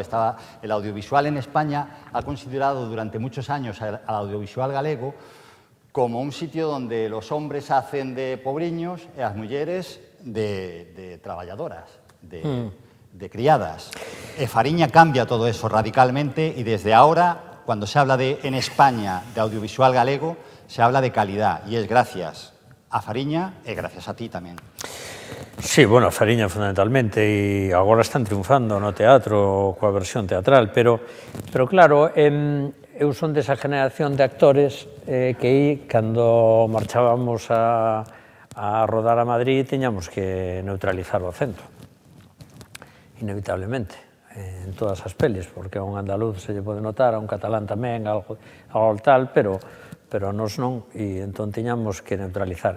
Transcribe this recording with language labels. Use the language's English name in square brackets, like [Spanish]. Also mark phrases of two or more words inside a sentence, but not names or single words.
[Spanish] El audiovisual en España ha considerado durante muchos años al audiovisual galego como un sitio donde los hombres hacen de pobriños y las mujeres de traballadoras, de criadas. Fariña cambia todo eso radicalmente y desde ahora cuando se habla en España de audiovisual galego, se habla de calidad, e es gracias a Fariña e gracias a ti tamén. [Galician] Sí, bueno, a Fariña fundamentalmente, e agora están triunfando no teatro coa versión teatral, pero claro, eu son desa generación de actores que cando marchábamos a rodar a Madrid teñamos que neutralizar o acento, inevitablemente, en todas as pelis, porque a un andaluz se lle pode notar, a un catalán tamén, algo tal, pero a nos non, e entón teñamos que neutralizar.